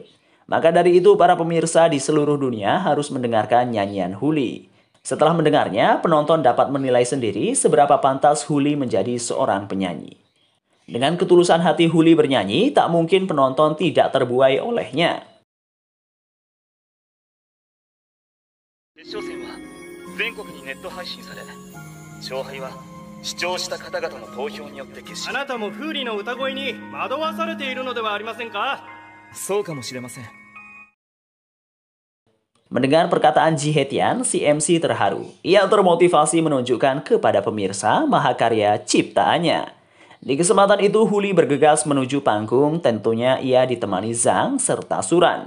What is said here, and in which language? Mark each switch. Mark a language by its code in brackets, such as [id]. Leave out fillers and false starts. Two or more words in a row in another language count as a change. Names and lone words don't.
[id] Maka dari itu para pemirsa di seluruh dunia harus mendengarkan nyanyian Huli. Setelah mendengarnya, penonton dapat menilai sendiri seberapa pantas Huli menjadi seorang penyanyi. Dengan ketulusan hati Huli bernyanyi, tak mungkin penonton tidak terbuai olehnya. [ja] 決勝戦は全国にネット配信され、勝敗は視聴した方々の投票によって決し、あなたもフーリーの歌声に惑わされているのではありませんか？そうかもしれません。 [id] Mendengar perkataan Ji Hetian, si MC terharu. Ia termotivasi menunjukkan kepada pemirsa mahakarya ciptaannya. Di kesempatan itu, Huli bergegas menuju panggung, tentunya ia ditemani Zhang serta Suran.